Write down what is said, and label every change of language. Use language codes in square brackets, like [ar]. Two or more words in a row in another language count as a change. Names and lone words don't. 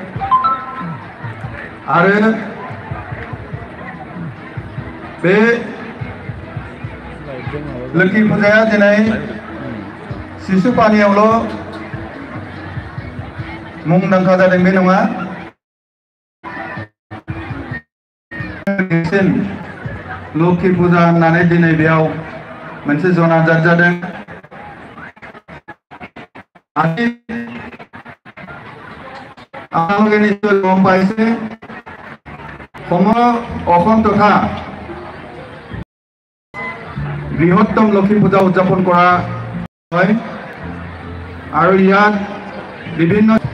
[brx] आरो बे लोक्षि फुजाया दिनै सिसुपानियावल' मुंदांखा जादों बे नङा लोक्षि फुजा होननानै दिनै बेयाव मोनसे जनाजात जादों [as] আপোনালোকে নিশ্চয় গম পাইছে অসম তথা বৃহত্তম লক্ষী পূজা উদযাপন কৰা হয় আৰু ইয়াত বিভিন্ন